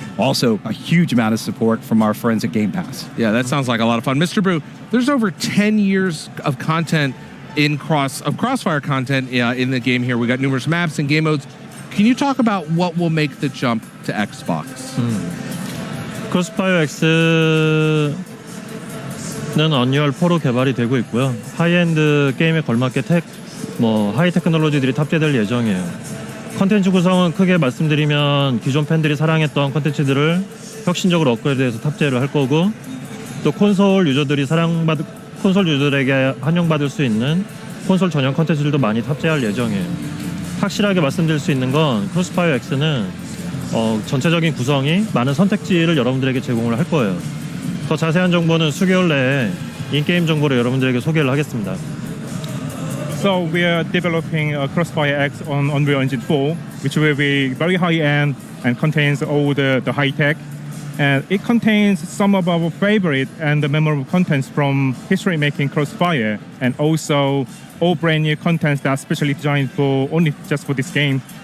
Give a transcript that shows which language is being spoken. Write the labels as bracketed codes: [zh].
[en] Also, a huge amount of support from our friends at Game Pass. Yeah, that sounds like a lot of fun. Mr. Brew, there's over 10 years of content Crossfire content in the game here. We got numerous maps and game modes. Can you talk about what will make the jump to Xbox? [ko] 크로스파이어 X는 언리얼 4로 개발이 되고 있고요. 하이엔드 게임에 걸맞게 하이 테크놀로지들이 탑재될 예정이에요. 컨텐츠 구성은 크게 말씀드리면 기존 팬들이 사랑했던 컨텐츠들을 혁신적으로 업그레이드해서 탑재를 할 거고, 또 콘솔 유저들에게 환영받을 수 있는 콘솔 전용 컨텐츠들도 많이 탑재할 예정이에요. 확실하게 말씀드릴 수 있는 건 크로스파이어 X는 전체적인 구성이 많은 선택지를 여러분들에게 제공을 할 거예요. 더 자세한 정보는 수개월 내에 인게임 정보를 여러분들에게 소개를 하겠습니다. [en] So we are developing Crossfire X on Unreal Engine 4, which will be very high-end and contains all the high-tech. And it contains some of our favorite and memorable contents from history-making Crossfire, and also all brand new contents that are specially designed just for this game.